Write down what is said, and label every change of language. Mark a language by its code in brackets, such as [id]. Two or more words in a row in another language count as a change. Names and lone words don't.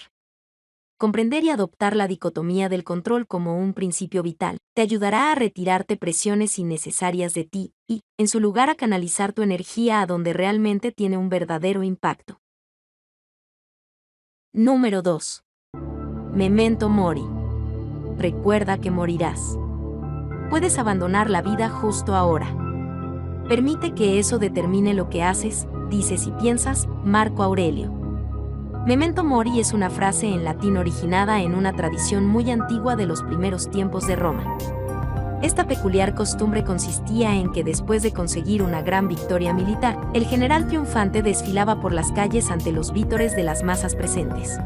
[es] Comprender y adoptar la dicotomía del control como un principio vital te ayudará a retirarte presiones innecesarias de ti y, en su lugar, a canalizar tu energía a donde realmente tiene un verdadero impacto. Número 2. [la] Memento mori. [es] Recuerda que morirás. Puedes abandonar la vida justo ahora. Permite que eso determine lo que haces, dices y piensas, Marco Aurelio. [la] Memento mori [es] es una frase en latín originada en una tradición muy antigua de los primeros tiempos de Roma. Esta peculiar costumbre consistía en que después de conseguir una gran victoria militar, el general triunfante desfilaba por las calles ante los vítores de las masas presentes.